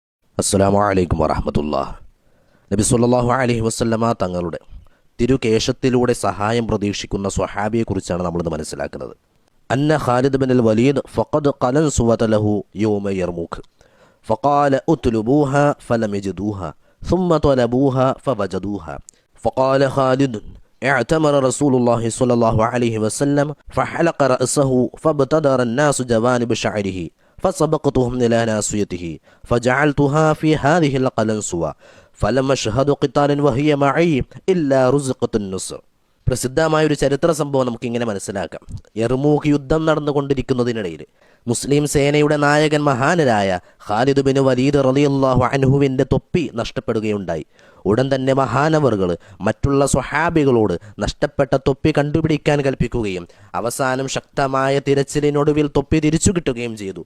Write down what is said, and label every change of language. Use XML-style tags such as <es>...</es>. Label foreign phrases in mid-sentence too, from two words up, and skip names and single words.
<ar>السلام عليكم ورحمة الله.</ar> <ml>നബി</ml> <ar>صلى الله عليه وسلم</ar> <ml>തങ്ങളുടെ തിരുകേശത്തിലൂടെ സഹായം പ്രതീക്ഷിക്കുന്ന സ്വഹാബിയെക്കുറിച്ചാണ് നമ്മളിന്ന് മനസ്സിലാക്കുന്നത്.</ml> <ar>أن خالد بن الوليد فقد قلنسوة له يوم اليرموك فقال اطلبوها فلم يجدوها ثم طلبوها فوجدوها فقال خالد اعتمر رسول الله صلى الله عليه وسلم فحلق رأسه فابتدر الناس جوانب شعره فسبقتهم إلى ناصيته فجعلتها في هذه القلنسوة فلم أشهد قتالا وهي معي إلا رزقت النصر.</ar> <ml>പ്രസിദ്ധമായ ഒരു ചരിത്ര സംഭവം നമുക്കിങ്ങനെ മനസ്സിലാക്കാം. യർമൂക്ക് യുദ്ധം നടന്നുകൊണ്ടിരിക്കുന്നതിനിടയിൽ മുസ്ലിം സേനയുടെ നായകൻ മഹാനരായ ഖാലിദ് ബിൻ വലീദ്</ml> <ar>رضي الله عنه</ar> <ml>തൊപ്പി നഷ്ടപ്പെടുകയുണ്ടായി. ഉടൻ തന്നെ മഹാനവറുകൾ മറ്റുള്ള സ്വഹാബികളോട് നഷ്ടപ്പെട്ട തൊപ്പി കണ്ടുപിടിക്കാൻ കൽപ്പിക്കുകയും അവസാനം ശക്തമായ തിരച്ചിലിനൊടുവിൽ തൊപ്പി തിരിച്ചു കിട്ടുകയും ചെയ്തു.</ml>